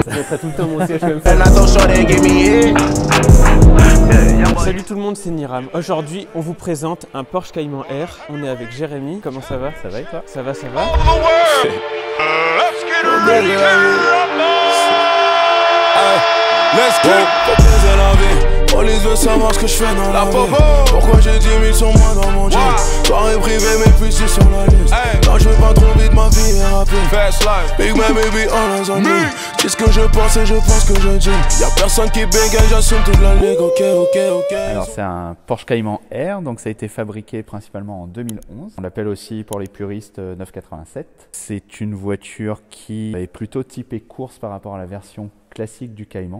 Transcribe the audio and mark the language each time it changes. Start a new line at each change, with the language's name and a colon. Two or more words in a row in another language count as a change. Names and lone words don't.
French: montrerai tout le temps mon siège. Salut tout le monde, c'est Niram. Aujourd'hui, on vous présente un Porsche Cayman R. On est avec Jérémy. Comment ça va? Ça va et toi? Ça va, ça va.
English: Let's go.
French: La vie, police veut savoir ce que je fais dans la vie. Pourquoi j'ai 10 000 sur moi dans mon jeep? Soirée privée mais puis c'est sur la liste. Quand je vais pas trop vite, ma vie est rapide.
English: Fast life, big man, baby, all eyes on me.
French: C'est ce que je pense et je pense que je dis. Y'a personne qui bégaye, j'assume toute la ligue. Ok. Alors c'est un Porsche Cayman R, donc ça a été fabriqué principalement en 2011. On l'appelle aussi pour les puristes 987. C'est une voiture qui est plutôt typée course par rapport à la version classique du Cayman.